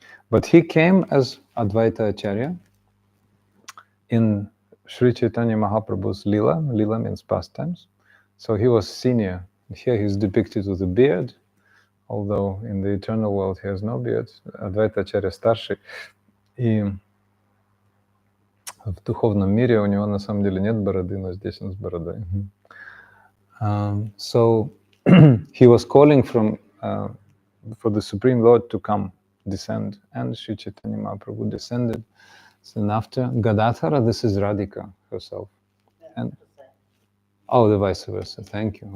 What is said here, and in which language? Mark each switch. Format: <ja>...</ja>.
<en>But he came as Advaita Acharya in Sri Chaitanya Mahaprabhu's Lila. Lila means pastimes. So he was senior. Here he's depicted with a beard, although in the eternal world he has no beard.</en> <ru>Advaita Acharya старший. И в духовном мире у него на самом деле нет бороды, но здесь он с бородой.</ru> <en>So he was calling for the Supreme Lord to come, descend, and Sri Chaitanya Mahaprabhu descended. Then after Gadadhara, this is Radhika herself. And the vice versa. Thank you.</en>